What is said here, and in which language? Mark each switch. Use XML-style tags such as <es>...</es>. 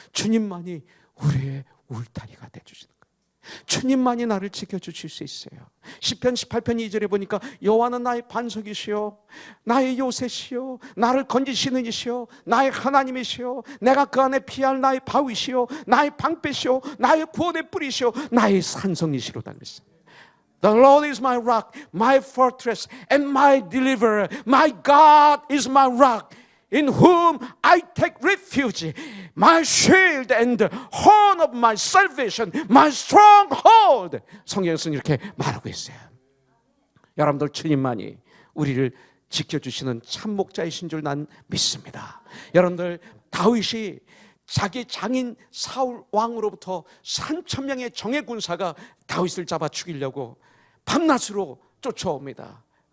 <ko>주님만이 우리의 울타리가 되어주시는 거예요. 주님만이 나를 지켜주실 수 있어요. 시편 18편 2절에 보니까 여호와는 나의 반석이시요 나의 요새시요 나를 건지시는 이시요 나의 하나님이시요 내가 그 안에 피할 나의 바위시요 나의 방패시요 나의 구원의 뿌리시요 나의 산성이시로다 그랬어요.</ko> <en>The Lord is my rock, my fortress, and my deliverer. My God is my rock, in whom I take refuge, my shield and the horn of my salvation, my stronghold.</en> <ko>성경에서는 이렇게 말하고 있어요. 여러분들, 주님만이 우리를 지켜주시는 참 목자이신 줄 난 믿습니다. 여러분들, 다윗이 자기 장인 사울 왕으로부터 3,000명의 정예 군사가 다윗을 잡아 죽이려고 밤낮으로 쫓아옵니다.</ko>